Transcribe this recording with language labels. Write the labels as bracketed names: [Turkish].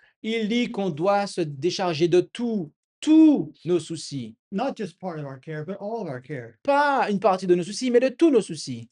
[French] Il dit qu'on doit se décharger de tous nos soucis. [English] Not just part of our care, but all of our care. [French] Pas une partie de nos soucis, mais de tous nos soucis.